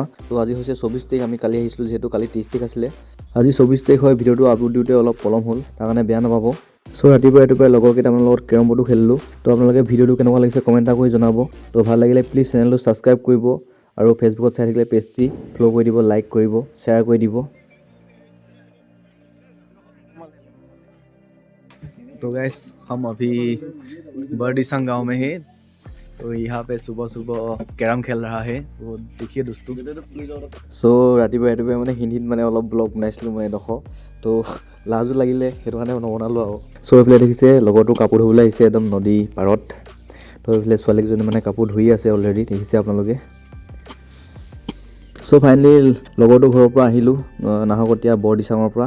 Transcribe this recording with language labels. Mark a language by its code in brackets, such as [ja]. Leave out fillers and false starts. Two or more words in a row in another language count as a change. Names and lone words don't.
[as] তো আজি হৈছে 24 তাৰিখ, আমি কালি আহিছিলোঁ যিহেতু, কালি 30 তাৰিখ আছিলে। আজি 24 তাৰিখ হয়, ভিডিঅ'টো আপলোড দিওঁতে অলপ পলম হ'ল, তাৰ কাৰণে বেয়া নাপাব। চ' ৰাতিপুৱাই লগৰ কেইটামানৰ লগত কেৰম বৰ্ডো খেলিলোঁ। তো আপোনালোকে ভিডিঅ'টো কেনেকুৱা লাগিছে কমেণ্ট এটা কৰি জনাব। তো ভাল লাগিলে প্লিজ চেনেলটো ছাবস্ক্ৰাইব কৰিব, আৰু ফেচবুকত চাই থাকিলে পেজটি ফ'ল' কৰি দিব, লাইক কৰিব, শ্বেয়াৰ কৰি দিব। [hi] तो गैस हम अभी बर्डिसंग गांव में हैं। तो यहाँ पे सुबह सुबह कैरम खेल रहा है, तो देखिए दोस्तों। [as] सो ৰাতিপুৱাই মানে হিন্দীত মানে অলপ ব্লগ বনাইছিলোঁ মই এডোখৰ, তো লাজো লাগিলে, সেইটো কাৰণে নবনালোঁ আৰু। চ' এইফালে দেখিছে লগৰটো কাপোৰ ধুবলৈ আহিছে একদম নদী পাৰত। তো এইফালে ছোৱালীকেইজনী মানে কাপোৰ ধুই আছে অলৰেডি, দেখিছে আপোনালোকে। চ' ফাইনেলি লগৰটো ঘৰৰ পৰা আহিলোঁ, নাহৰকটীয়া বৰদিচাঙৰ পৰা।